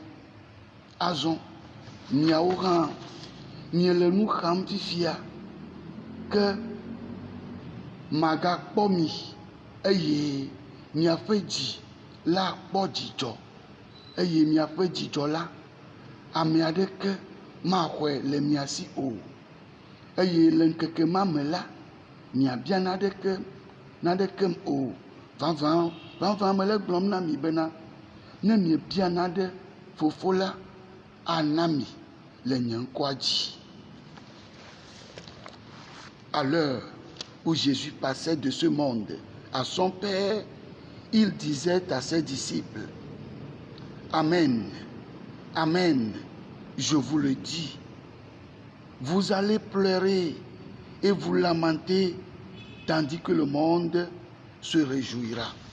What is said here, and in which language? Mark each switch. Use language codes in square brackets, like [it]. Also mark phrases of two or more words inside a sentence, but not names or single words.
[ee] Azɔ miawo hã miele nu xam fifia ke magakpɔ mi eye miaƒe dzi la kpɔ dzidzɔ eye miaƒe dzidzɔ la ame aɖeke maxɔe le mia si o. Eye le ŋkeke ma me la, miabia naɖekem o. Vavã mele gblɔm na mi bena ne miebia naɖe Fofo la ana mi le nye ŋkɔa dzi. [fr] À l'heure où Jésus passait de ce monde à son Père, il disait à ses disciples: Amen, Amen, je vous le dis, vous allez pleurer et vous lamenter, tandis que le monde se réjouira.